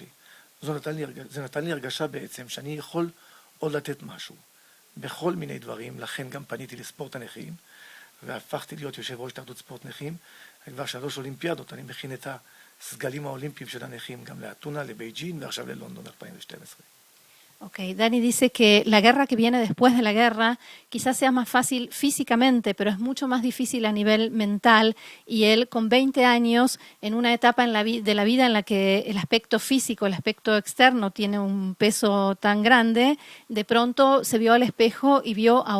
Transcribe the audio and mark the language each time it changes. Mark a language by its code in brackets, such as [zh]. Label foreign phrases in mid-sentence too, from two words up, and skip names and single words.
[he] זה נתן לי הרגשה בעצם שאני יכול עוד לתת משהו, בכל מיני דברים, לכן גם פניתי לספורט הנכים, והפכתי להיות יושב ראש התאחדות ספורט נכים, כבר 3 אולימפיאדות, אני מכין את הסגלים האולימפיים של הנכים, גם לאתונה, לבייג'ין, ועכשיו ללונדון 2012. [es] Ok, Dani dice que la guerra que viene después de la guerra quizás sea más fácil físicamente, pero es mucho más difícil a nivel mental, y él con 20 años, en una etapa de la vida en la que el aspecto físico, el aspecto externo tiene un peso tan grande, de pronto se vio al espejo y vio a